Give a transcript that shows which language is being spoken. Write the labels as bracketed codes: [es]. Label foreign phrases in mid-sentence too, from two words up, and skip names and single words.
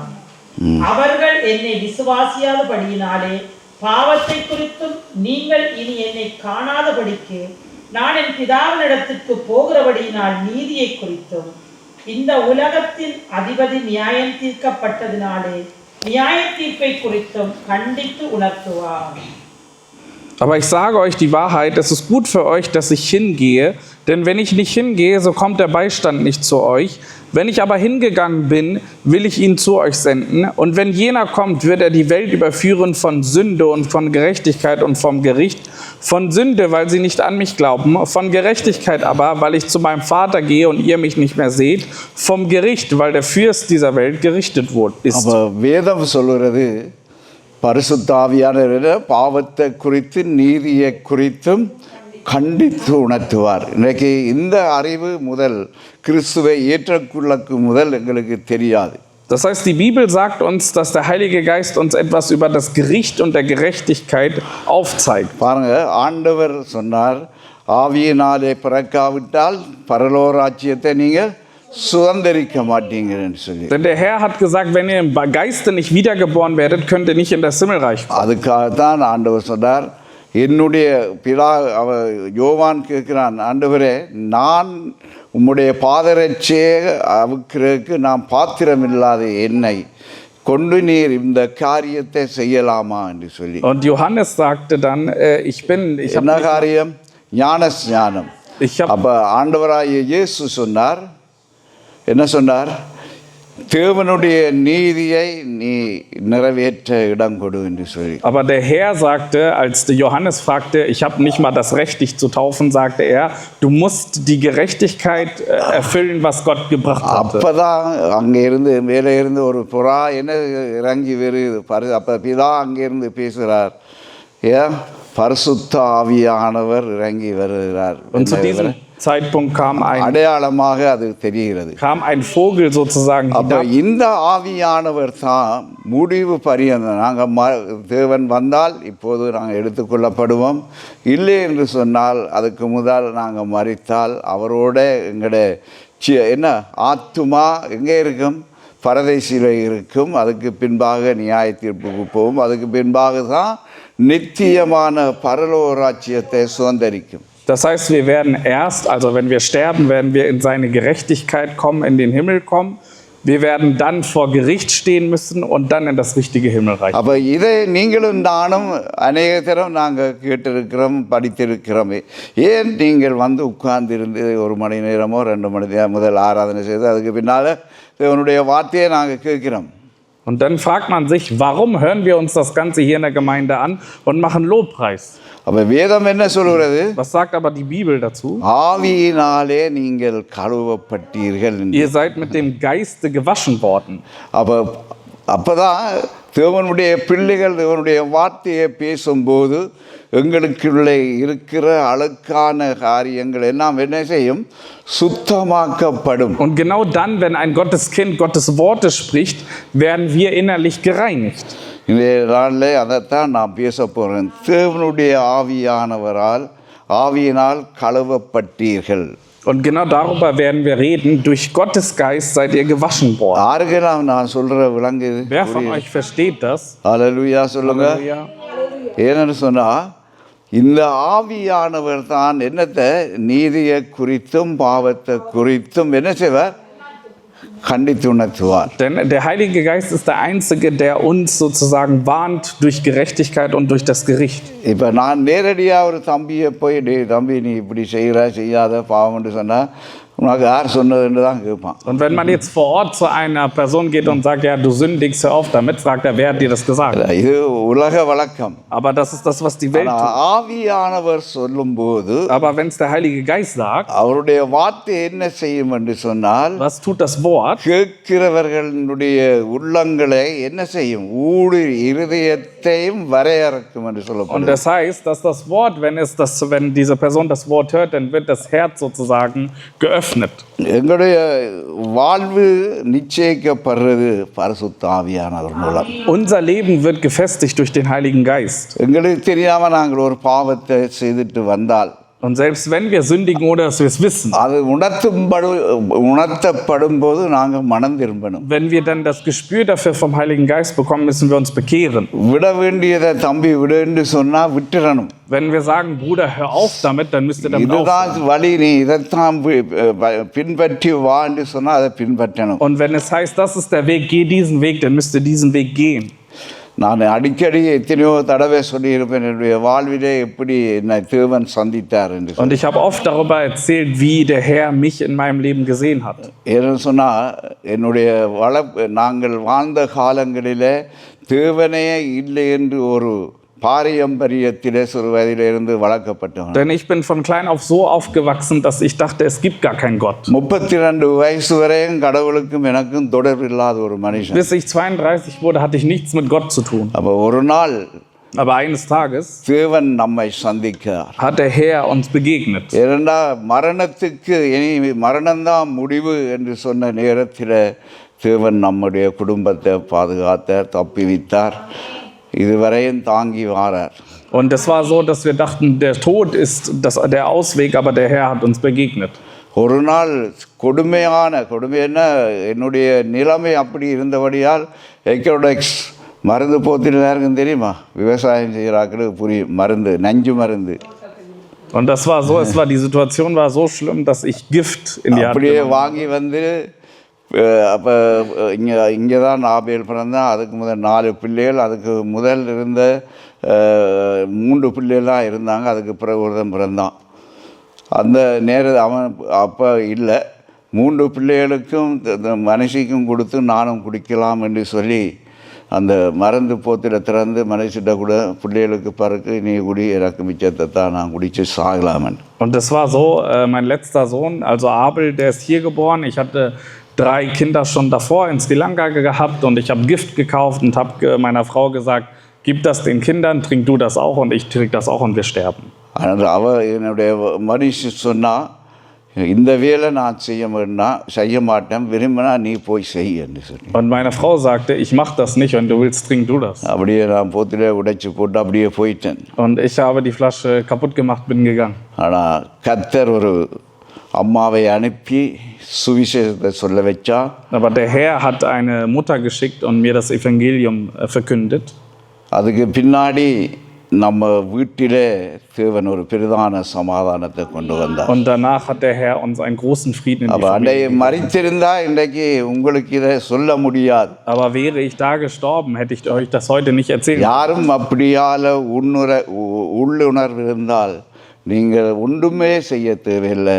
[ta] அவர்கள் என்னை விசுவாசியாதபடியினாலே பாவத்தை குறித்தும் நீங்கள் இனி என்னை காணாதபடிக்கு நான் என் பிதாவினிடத்திற்கு போகிறபடியினால் நீதியை குறித்தும் இந்த உலகத்தின் அதிபதி நியாயம் தீர்க்கப்பட்டதினாலே நியாய தீர்ப்பை குறித்தும் கண்டித்து உணர்த்துவார். [de] Aber ich sage euch die Wahrheit, es ist gut für euch, dass ich hingehe, denn wenn ich nicht hingehe, so kommt der Beistand nicht zu euch. Wenn ich aber hingegangen bin, will ich ihn zu euch senden. Und wenn jener kommt, wird er die Welt überführen von Sünde und von Gerechtigkeit und vom Gericht. Von Sünde, weil sie nicht an mich glauben. Von Gerechtigkeit aber, weil ich zu meinem Vater gehe und ihr mich nicht mehr seht. Vom Gericht, weil der Fürst dieser Welt gerichtet ist. [ta] அப்போ வேதம் சொல்லுறது பரிசுத்தாவியானவர் பாவத்தை குறித்து நீதியை குறித்தும் கண்டித்து உணர்த்துவார். இன்றைக்கு இந்த அறிவு முதல் கிறிஸ்துவை ஏற்றுக்கொள்ளக்கு முதல் எங்களுக்கு தெரியாது. [de] Das heißt, die Bibel sagt uns, dass der Heilige Geist uns etwas über das Gericht und der Gerechtigkeit aufzeigt. [ta] பாருங்க, ஆண்டவர் சொன்னார், ஆவியினாலே பிறக்காவிட்டால் பரலோராஜ்யத்தை நீங்கள் சுதந்திரிக்க மாட்டீங்கன்னு சொல்லி. [de] Denn der Herr hat gesagt, wenn ihr im Geiste nicht wiedergeboren werdet, könnt ihr nicht in das Himmelreich kommen. [ta] அதுக்காகத்தான் ஆண்டவர் சொன்னார், என்னுடைய பிதா யோவான் கேட்கிறான், ஆண்டவரே நான் உம்முடைய பாதரட்சியை அவுக்கிறதுக்கு நான் பாத்திரமில்லாத என்னை கொண்டு நீர் இந்த காரியத்தை செய்யலாமா என்று சொல்லி. [de] Und Johannes sagte dann, [ta] என்ன காரியம்? ஞானஸ்நானம். அப்ப ஆண்டவராகிய இயேசு சொன்னார், என்ன சொன்னார்? தேவனுடைய நீதியை நீ நிறைவேற்ற இடம் கொடு என்று சொல்லி. [de] Aber der Herr sagte, als der Johannes fragte, ich habe nicht mal das Recht, dich zu taufen, sagte er, du musst die Gerechtigkeit erfüllen, was Gott gebracht hatte. [ta] அப்பதான் அங்கே இருந்து மேலே இருந்து ஒரு புறா என்ன இறங்கி வருது. அப்ப பிதா அங்கிருந்து பேசுகிறார், பரிசுத்த ஆவியானவர் இறங்கி வருகிறார். [de] Und zu diesem Zeitpunkt [ta] அடையாளமாக அது தெரிகிறது. [de] kam ein Vogel sozusagen [ta] அப்போ இந்த ஆவியானவர் தான் முடிவு பரியந்தம் நாங்கள் தேவன் வந்தால் இப்போது நாங்கள் எடுத்துக்கொள்ளப்படுவோம், இல்லை என்று சொன்னால் அதுக்கு முதல் நாங்கள் மரித்தால் அவரோட எங்களுடைய என்ன ஆத்துமா எங்கே இருக்கும்? பரதேசியில் இருக்கும். அதுக்கு பின்பாக நியாய தீர்ப்புக்கு போகும். அதுக்கு பின்பாக தான் நித்தியமான பரலோராஜ்யத்தை சுதந்திரிக்கும். [de] Das heißt, wir werden erst, also wenn wir sterben, werden wir in seine Gerechtigkeit kommen, in den Himmel kommen. Wir werden dann vor Gericht stehen müssen und dann in das richtige Himmelreich. [ta] அப்போ இதை நீங்களும் நானும் அநேக தரம் நாங்கள் கேட்டிருக்கிறோம், படித்திருக்கிறோம். ஏன் நீங்கள் வந்து உட்கார்ந்திருந்து 1 மணி நேரமோ 2 மணி நேரம் முதல் ஆராதனை செய்து அதுக்கு பின்னால் தேவனுடைய வார்த்தையை நாங்கள் கேட்கிறோம். [de] Und dann fragt man sich, warum hören wir uns das Ganze hier in der Gemeinde an und machen Lobpreis? [ta] அப்போ வேதம் என்ன சொல்கிறது? [de] Was sagt aber die Bibel dazu? [ta] ஆவியினாலே நீங்கள் கழுவப்பட்டீர்கள். [de] Ihr seid mit dem Geiste gewaschen worden. [ta] அப்பதான் தேவனுடைய பிள்ளைகள் தேவனுடைய வார்த்தையை பேசும்போது எங்களுக்குள்ளே இருக்கிற அழுக்கான காரியங்கள் எல்லாம் என்ன செய்யும்? சுத்தமாக்கப்படும். [de] Und genau dann, wenn ein Gotteskind Gottes Worte spricht, werden wir innerlich gereinigt. [ta] இந்த நாளில் அதைத்தான் நான் பேச போகிறேன். தேவனுடைய ஆவியினால் கழுவப்பட்டீர்கள். [de] Und genau darüber werden wir reden. Durch Gottes Geist seid ihr gewaschen worden. [ta] யாருக்கெல்லாம் நான் சொல்கிற விளங்குது? [de] Wer von euch versteht das? [ta] அல்லேலூயா சொல்லுங்க. ஏன்னு சொன்னால் இந்த ஆவியானவர் தான் என்னத்தை நீதியை குறித்தும் பாவத்தை குறித்தும் என்ன செய்வார் கண்டித்து உணர்த்துவார். [de] Denn der Heilige Geist ist der Einzige, der uns sozusagen warnt durch Gerechtigkeit und durch das Gericht. [ta] இப்போ நான் நேரடியாக ஒரு தம்பியை போய் டேய் தம்பி நீ இப்படி செய்யாத பாவம்னு சொன்னால் உனக்கு யார் சொன்னதுன்னு தான் கேட்பான். [de] Und wenn man jetzt vor Ort zu einer Person geht und sagt, ja, du sündigst, hör auf damit, fragt er, wer hat dir das gesagt? [ta] இது உலக வழக்கம். [de] Aber das ist das, was die Welt tut. [ta] ஆவியானவர் சொல்லும்போது [de] Aber wenn es der Heilige Geist sagt, [ta] அவருடைய வார்த்தை என்ன செய்யும் என்று சொன்னால் [de] was tut das Wort? [ta] கேட்கிறவர்களுடைய உள்ளங்களை என்ன செய்யும் ஊடு இருதயத்தையும் வரையறுக்கும் என்று [de] Und [ta] சொல்லப்படுது. [de] das heißt, dass das Wort, wenn diese Person das Wort hört, dann wird das Herz sozusagen geöffnet. [ta] எங்களுடைய வாழ்வு நிச்சயிக்கப்படுறது பரிசுத்த ஆவியானவர் மூலம். [de] Unser Leben wird gefestigt durch den Heiligen Geist. [ta] எங்களுக்கு தெரியாம நாங்கள் ஒரு பாவத்தை செய்துட்டு வந்தால் [de] Und selbst wenn wir sündigen, ohne dass wir es wissen, [ta] அது உணர்த்தப்படும் போது நாங்கள் மனம் திரும்பணும். [de] wenn wir dann das Gespür dafür vom Heiligen Geist bekommen, müssen wir uns bekehren. [ta] விட வேண்டியதை தம்பி விடுன்னு சொன்னா விட்டுறணும். [de] Wenn wir sagen, Bruder, hör auf damit, dann müsst ihr damit [ta] இதுதான் [de] aufhören. [ta] வழி, நீ இதைத்தான் பின்பற்றி வான்னு சொன்னா அதை பின்பற்றணும். [de] Und wenn es heißt, das ist der Weg, geh diesen Weg, dann müsst ihr diesen Weg gehen. [ta] நான் அடிக்கடி எத்தனையோ தடவை சொல்லியிருப்பேன் என்னுடைய வாழ்விலே எப்படி என்னை தேவன் சந்தித்தார் என்று. [de] Und ich habe oft darüber erzählt, wie der Herr mich in meinem Leben gesehen hat. [ta] ஏன்னு சொன்னால் என்னுடைய நாங்கள் வாழ்ந்த காலங்களிலே தேவனே இல்லை என்று ஒரு பாரம்பரியத்திலே சிறு வயதிலிருந்து வளர்க்கப்பட்டவன். [de] Denn ich bin von klein auf so aufgewachsen, dass ich dachte, es gibt gar keinen Gott. [ta] 32 வயசு வரையும் கடவுளுக்கும் எனக்கும் தொடர்பில்லாத ஒரு மனுஷன். [de] Bis ich 32 wurde, hatte ich nichts mit Gott zu tun. [ta] அப்போ ஒரு நாள் [de] Aber eines Tages [ta] தேவன் நம்மை சந்திக்கிறார். [de] hat der Herr uns begegnet. [ta] ஏனென்றா மரணத்துக்கு இனி மரணம்தான் முடிவு என்று சொன்ன நேரத்தில் தேவன் நம்முடைய குடும்பத்தை பாதுகாத்தார், தப்பிவித்தார், இதுவரையும் தாங்கி வாரார். [de] Und es war so, dass wir dachten, der Tod ist der Ausweg, aber der Herr hat uns begegnet. [ta] ஒரு நாள் கொடுமையான என்னுடைய நிலைமை அப்படி இருந்தபடியால் எக்கோடெக்ஸ் மருந்து போத்திட்டு இருக்குன்னு தெரியுமா? விவசாயம் செய்கிறாக்களுக்கு புரியும், மருந்து, நஞ்சு மருந்து. [de] Und das war so, die Situation war so schlimm, dass ich Gift in die Hand [ta] அப்படியே [de] genommen habe. [ta] வாங்கி வந்து அப்போ இங்கே தான் ஆபேல் பிறந்தான். அதுக்கு முதல் 4 பிள்ளைகள், அதுக்கு முதல் இருந்த 3 பிள்ளைகள்லாம் இருந்தாங்க. அதுக்கு பிறகு ஒருத்தன் பிறந்தான். அந்த அவன் அப்போ இல்லை, 3 பிள்ளைகளுக்கும் மனுஷிக்கும் கொடுத்து நானும் குடிக்கலாம் என்று சொல்லி அந்த மருந்து போத்தில் திறந்து மனுஷிட்ட கூட பிள்ளைகளுக்கு பிறகு நீ குடி, எனக்கு மிச்சத்தை தான் நான் குடித்து சாகலாமன். [de] Und das war so, mein letzter Sohn, also Abel, der ist hier geboren. Ich hatte 3 Kinder schon davor in Sri Lanka gehabt und ich habe Gift gekauft und habe meiner Frau gesagt, gib das den Kindern, trink du das auch und ich trinke das auch und wir sterben. [ta] அவ என்னுடைய மனுஷி சொன்னால், இந்த வேலை நான் செய்ய மாட்டேன், விரும்பினா நீ போய் செய் என்று சொல்லி. [de] Und meine Frau sagte, ich mache das nicht, wenn du willst, trink du das. [ta] அப்படியே நான் போத்திலே உடைச்சு போட்டு அப்படியே போயிட்டேன். [de] Und ich habe die Flasche kaputt gemacht, bin gegangen. [ta] ஆனால் கர்த்தர் ஒரு அம்மாவை அனுப்பி சுவிசேஷத்தை சொல்ல வச்சா. [de] Aber der Herr hat eine Mutter geschickt und mir das Evangelium verkündet. [ta] அதுக்கு பின்னாடி நம்ம வீட்டிலே தேவன் ஒரு பெரிதான சமாதானத்தை கொண்டு வந்தார். [de] Und danach hat der Herr uns einen großen Frieden in die Familie gegeben. [ta] மரித்திருந்தா இன்றைக்கு உங்களுக்கு இதை சொல்ல முடியாது. [de] Aber wäre ich da gestorben, hätte ich euch das heute nicht erzählt. [ta] யாரும் அப்படியால உள்ளுணர்வு இருந்தால் நீங்கள் ஒன்றுமே செய்ய தேவையில்லை.